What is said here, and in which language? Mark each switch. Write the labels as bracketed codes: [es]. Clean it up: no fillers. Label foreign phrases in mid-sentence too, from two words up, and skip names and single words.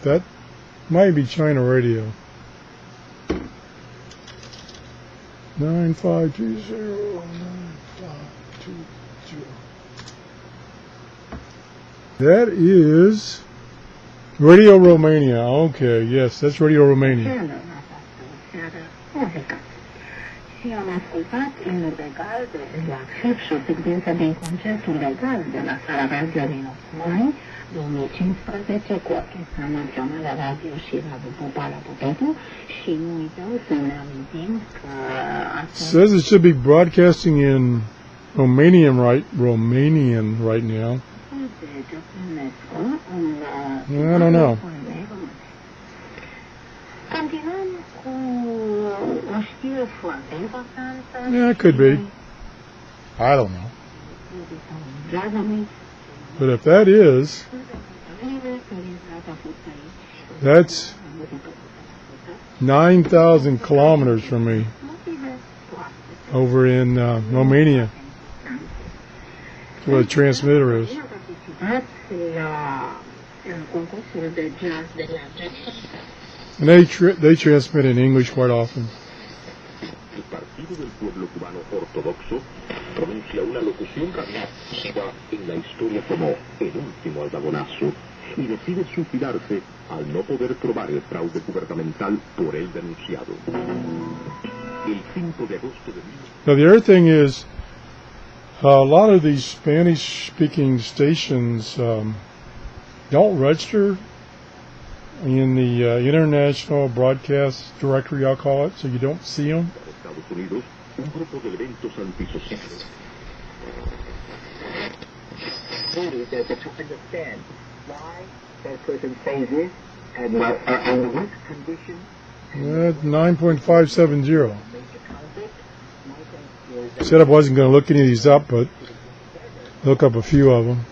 [en] That might be China radio. 9520. 9520. That is Radio Romania. Okay, yes, that's Radio Romania. [ro] Și am ascultat ilegal de accesso secvența din concertul legal de la Sala Radio din 8 mai 2015 cu Orchestra Națională Radio și Radio Popoara Popescu și nu uităm să ne amintim că [en] says it should be broadcasting in Romanian right now. I don't know. [ro] Continuăm cu o știre foarte importantă. [en] Yeah, it could be. I don't know. But if that is, that's 9,000 kilometers from me over in Romania. That's where the transmitter is. And they transmit in English quite often. [es] El Partido del Pueblo Cubano Ortodoxo pronuncia una locución radial en la historia como el último aldabonazo y decide suicidarse al no poder probar el fraude gubernamental por él denunciado. El 5 de agosto de [en] Now the other thing is, a lot of these Spanish-speaking stations don't register in the International Broadcast Directory, I'll call it, so you don't see them. [es] Estados Unidos, un grupo de eventos antisociales. [en] To understand why that person says this and under what condition. 9.570. Said I wasn't going to look any of these up, but look up a few of them.